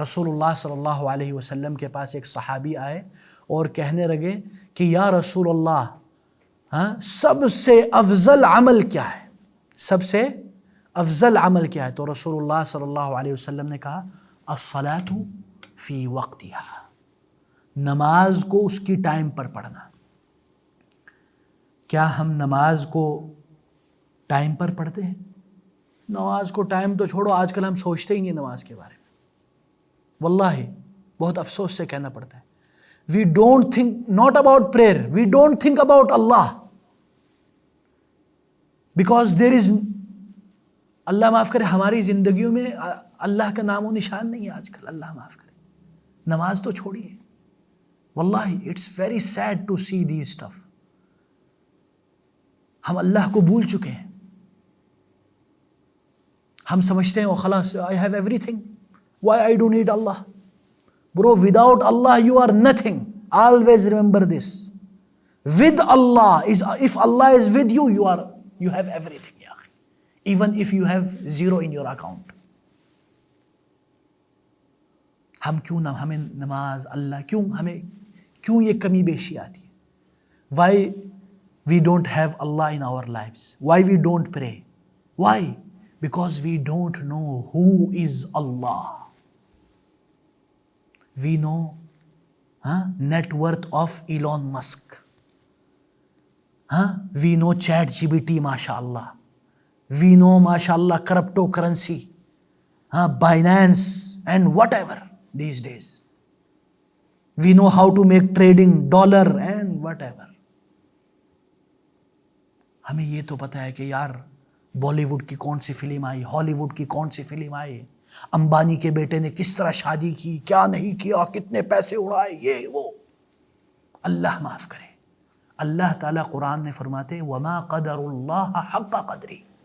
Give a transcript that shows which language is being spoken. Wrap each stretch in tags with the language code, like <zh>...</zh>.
<ur>رسول اللہ صلی اللہ علیہ وسلم کے پاس ایک صحابی آئے اور کہنے لگے کہ یا رسول اللہ، سب سے افضل عمل کیا ہے؟ سب سے افضل عمل کیا ہے؟ تو رسول اللہ صلی اللہ علیہ وسلم نے کہا</ur> <ar>الصلاۃ فی وقتہا،</ar> <ur>نماز کو اس کی ٹائم پر پڑھنا. کیا ہم نماز کو ٹائم پر پڑھتے ہیں؟ نماز کو ٹائم تو چھوڑو، آج کل ہم سوچتے ہی نہیں نماز کے بارے میں. واللہ بہت افسوس سے کہنا پڑتا ہے.</ur> <en>We don't think not about prayer. We don't think about Allah. Because there is،</en> <ur>اللہ معاف کرے، ہماری زندگیوں میں اللہ کا نام و نشان نہیں ہے آج کل. اللہ معاف کرے، نماز تو چھوڑیے.</ur> <en>واللہ it's very sad to see these stuff.</en> <ur>ہم اللہ کو بھول چکے ہیں. ہم سمجھتے ہیں</ur> <en>خلاص I have everything, why I don't need Allah? Bro, without Allah you are nothing. Always remember this. With Allah is, if Allah is with you, you have everything. Even if you have zero in your account.</en> <ur>ہم کیوں نہ ہمیں نماز اللہ کیوں یہ کمی بیشی آتی ہے؟</ur> <en>Why we don't have Allah in our lives? Why we don't pray? Why? Because we don't know who is Allah. We know net worth of Elon Musk. We know ChatGPT, mashallah. We know, mashallah, cryptocurrency, Binance and whatever these days. We know how to make trading dollar and whatever.</en> <ur>ہمیں یہ تو پتا ہے کہ یار بالی would کی کون سی film آئی، ہالی ووڈ کی کون سی فلم آئی، امبانی کے بیٹے نے کس طرح شادی کی، کیا نہیں کیا، کتنے پیسے اڑائے، یہ وہ. اللہ معاف کرے. اللہ تعالیٰ قرآن نے فرماتے</ur> <ar>وما قدر اللہ حق قدری.</ar>